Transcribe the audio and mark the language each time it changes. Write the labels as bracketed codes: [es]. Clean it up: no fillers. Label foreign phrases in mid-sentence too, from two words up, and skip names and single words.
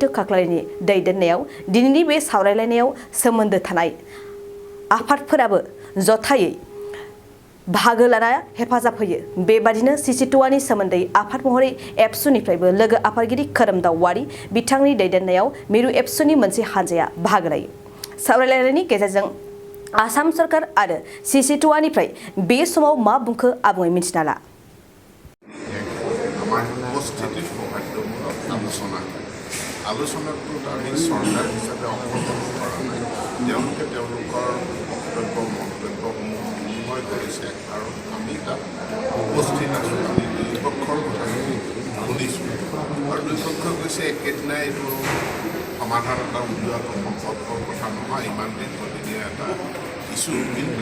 [brx] काक्लारिनि दैदेननायाव दिनैनि बे सावरायलायनायाव सोमोन्दो थानाय आफादफोराबो जथायै बाहागो लाना हेफाजाब होयो बेबादिनो Cctoaनि सोमोन्दै आफाद महरै एबसुनिफ्रायबो लोगो आफादगिरि खोरोमदाव वारि बिथांनि दैदेननायाव मिरु एबसुनि मोनसे हानजाया बाहागो लायो सावरायलायनायनि गेजेरजों आसाम सरकार आरो Cctoaनिफ्राय बे समाव मा बुंखो आबुङै मिन्थिना ला [as] আলোচনাটোত আমি চৰকাৰ হিচাপে অংশগ্ৰহণ কৰা নাই তেওঁলোকে তেওঁলোকৰ মন্তব্যসমূহ বিনিময় কৰিছে আৰু আমি তাত উপস্থিত আছোঁ আমি দুই পক্ষৰ কথাখিনি শুনিছোঁ আৰু দুই পক্ষই কৈছে একেদিনাই এইটো সমাধান এটা উলিওৱাটো সম্ভৱপৰ কথা নহয় ইমান দীৰ্ঘদিনীয়া এটা ইছ্যু কিন্তু